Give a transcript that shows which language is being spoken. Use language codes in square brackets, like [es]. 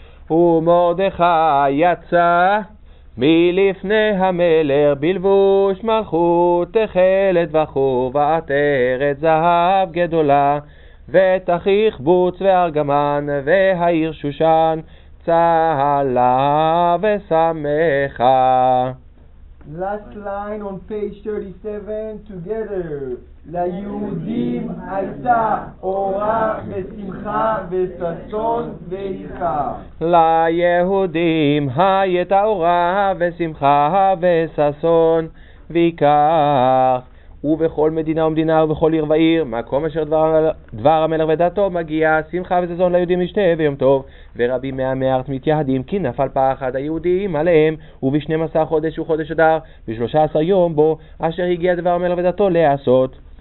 [he] ומרדכי יצא מלפני המלך בלבוש מלכות תכלת וחור ועטרת זהב גדולה ותכריך בוץ וארגמן והעיר שושן צהלה ושמחה. [en] Last line on page 37 together. [he] ליהודים הייתה אורה ושמחה וששון ואיכה. ליהודים הייתה אורה ושמחה וששון ויקח. ובכל מדינה ומדינה ובכל עיר ועיר מקום אשר דבר המלך ודתו מגיע שמחה וששון ליהודים משתה ויום טוב ורבים מעמי הארץ מתייהדים כי נפל פחד היהודים עליהם וב12 חודש הוא חודש אדר ב13 יום בו אשר הגיע דבר המלך ודתו לעשות.